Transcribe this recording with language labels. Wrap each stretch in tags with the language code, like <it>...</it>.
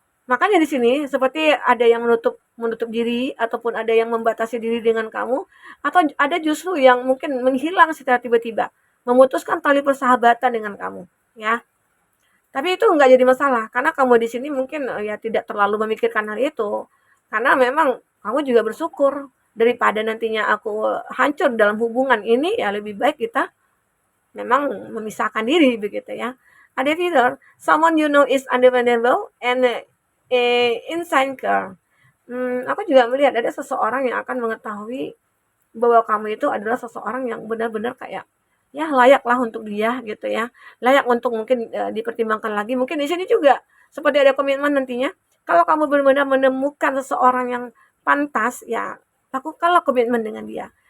<id>Makanya di sini seperti ada yang menutup menutup diri ataupun ada yang membatasi diri dengan kamu, atau ada justru yang mungkin menghilang secara tiba-tiba, memutuskan tali persahabatan dengan kamu, ya. Tapi itu nggak jadi masalah, karena kamu di sini mungkin, ya tidak terlalu memikirkan hal itu. Karena memang kamu juga bersyukur, daripada nantinya aku hancur dalam hubungan ini, ya lebih baik kita memang memisahkan diri begitu ya. Ada fitur,</id> <en>someone you know is undependable and insecure.</en> <id>Aku juga melihat ada seseorang yang akan mengetahui bahwa kamu itu adalah seseorang yang benar-benar kayak ya layaklah untuk dia gitu ya, layak untuk mungkin dipertimbangkan lagi. Mungkin di sini juga seperti ada komitmen nantinya. Kalau kamu benar-benar menemukan seseorang yang pantas, ya lakukanlah komitmen dengan dia.</id>